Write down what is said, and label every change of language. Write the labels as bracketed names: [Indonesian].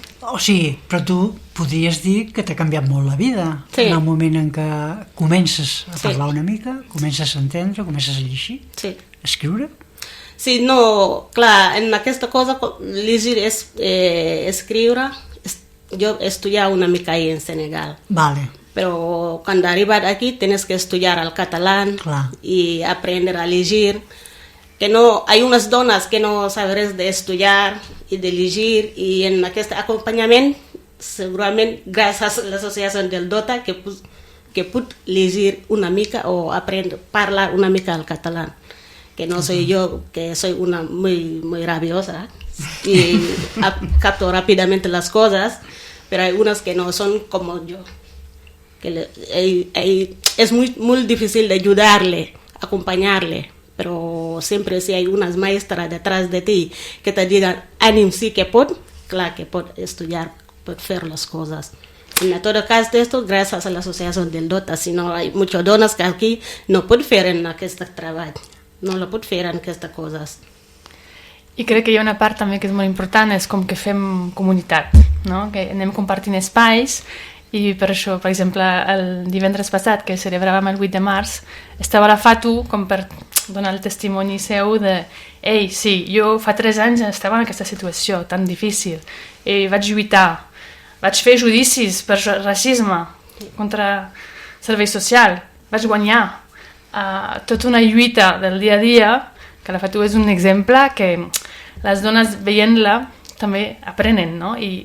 [Catalan] O sigui, però tu podries dir que t'ha canviat molt la vida, sí, en el moment en què comences a parlar una mica, comences a entendre, comences a llegir, sí, a escriure. Sí, no, clar, en aquesta cosa, llegir és escriure, jo he estudiat una mica ahí en Senegal. Vale. [Spanish] Pero cuando arribas aquí tienes que estudiar el catalán, claro, y aprender a leer. que no, hay unas donas que no saben res d'estudiar i de llegir, i en aquest acompanyament, segurament gràcies a l'associació del DOTA, que puc llegir una mica o aprendre, parlar una mica el català, que no soy yo, que [Catalan] soy una muy rabiosa y capto rápidamente las cosas, pero hay unas que no son como yo, que [Spanish] es muy difícil de ayudarle, acompañarle, pero siempre si hay unas maestras detrás de ti que te digan, ánimo, [Catalan] sí que pot, [Spanish] claro que pot estudiar, pot hacer las cosas. En todo caso de esto, gracias a la asociación del DOTA, si no hay muchas donas que aquí no pueden hacer [Catalan] en aquest treball, [Spanish] no lo poden fer en [Catalan] aquestes coses. I crec que hi ha una part també que és molt important, és com que fem comunitat, no? Que anem compartint espais, i per això, per exemple, el divendres passat, que celebràvem el 8 de març, estava la Fatu com per donar el testimoni seu de ei, sí, jo fa 3 anys estava en aquesta situació tan difícil, i vaig lluitar, vaig fer judicis per racisme contra servei social, vaig guanyar tota una lluita del dia a dia, que la Fatu és un exemple que les dones veient-la també aprenen, no?